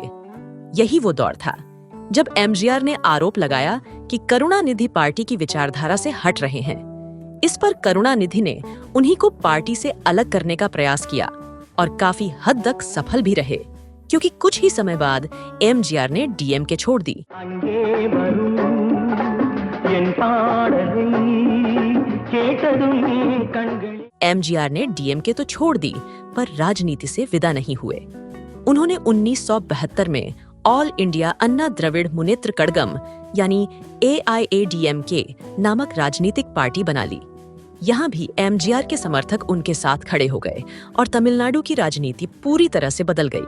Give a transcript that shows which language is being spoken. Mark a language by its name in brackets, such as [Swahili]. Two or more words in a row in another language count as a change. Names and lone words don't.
[Hindi] यही वो दौर था जब एमजीआर ने आरोप लगाया कि करुणानिधि पार्टी की विचारधारा से हट रहे हैं। इस पर करुणानिधि ने उन्हीं को पार्टी से अलग करने का प्रयास किया और काफी हद तक सफल भी रहे, क्योंकि कुछ ही समय बाद एमजीआर ने डीएमके छोड़ दी। [Tamil] அங்கே வரும் என் பாடலை கேட்டதும் கண்கள் [Hindi] एमजीआर ने डीएमके तो छोड़ दी, पर राजनीति से विदा नहीं हुए। उन्होंने 1972 में ऑल इंडिया अन्ना द्रविड़ मुनेत्र कड़गम यानी AIADMK नामक राजनीतिक पार्टी बना ली। यहाँ भी एमजीआर के समर्थक उनके साथ खड़े हो गए और तमिलनाडु की राजनीति पूरी तरह से बदल गई।